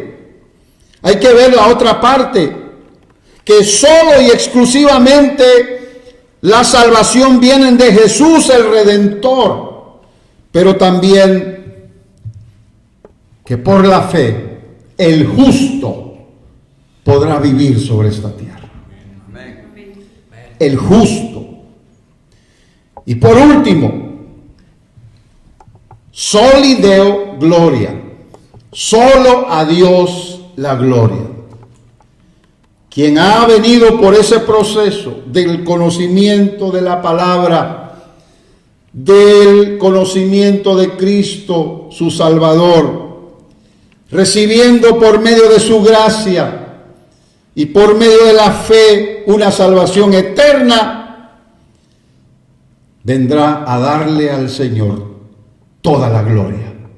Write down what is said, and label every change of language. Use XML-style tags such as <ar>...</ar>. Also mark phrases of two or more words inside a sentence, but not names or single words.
<es>Hay que ver la otra parte, que solo y exclusivamente la salvación viene de Jesús el Redentor, pero también que por la fe el justo podrá vivir sobre esta tierra. El justo. Y por último,</es> <la>soli Deo gloria,</la> <es>solo a Dios la gloria. Quien ha venido por ese proceso del conocimiento de la palabra, del conocimiento de Cristo, su Salvador, recibiendo por medio de su gracia y por medio de la fe una salvación eterna, vendrá a darle al Señor toda la gloria.</es>